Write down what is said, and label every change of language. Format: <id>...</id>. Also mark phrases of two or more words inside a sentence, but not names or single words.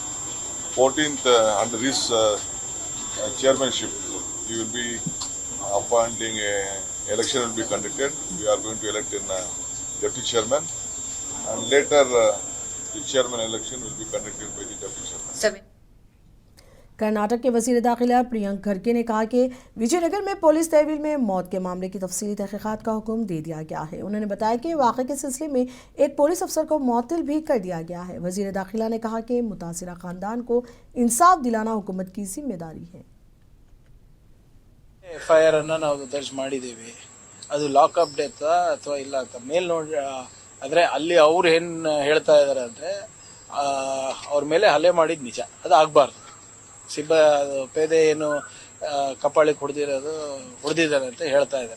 <en>14th under his chairmanship he will be appointing a election will be conducted. We are going to elect in deputy chairman, and later the chairman election will be conducted by the deputy chairman.</en> <ur>کرناٹک کے وزیر داخلہ پریانک کھڑگے نے کہا کہ وجے نگر میں پولیس تحویل میں موت کے معاملے کی تفصیلی تحقیقات کا حکم دے دیا گیا ہے. انہوں نے بتایا کہ واقعے کے سلسلے میں ایک پولیس افسر کو معطل بھی کر دیا گیا ہے. وزیر داخلہ نے کہا کہ متاثرہ خاندان کو انصاف دلانا حکومت کی ذمہ داری ہے.</ur> <kn>FIR ಅನ್ನು ನಾವು ದರ್ಜ್ ಮಾಡಿದ್ದೀವಿ. ಅದು</kn> <en>lockup death</en> <kn>ಅಥವಾ ಇಲ್ಲ ಅಂತ ಮೇಲ್ ನೋಡಿ ಅಂದರೆ ಅಲ್ಲಿ ಅವ್ರು ಏನು ಹೇಳ್ತಾ ಇದ್ದಾರೆ ಅಂದರೆ ಅವ್ರ ಮೇಲೆ ಹಲ್ಲೆ ಮಾಡಿದ್ದು ನಿಜ, ಅದು ಆಗಬಾರ್ದು. ಪೇದೆ ಏನು ಕಪಾಳಿಗೆ ಹೊಡೆದಿದ್ದಾರೆ ಅಂತ ಹೇಳ್ತಾ ಇದ್ದಾರೆ.</kn>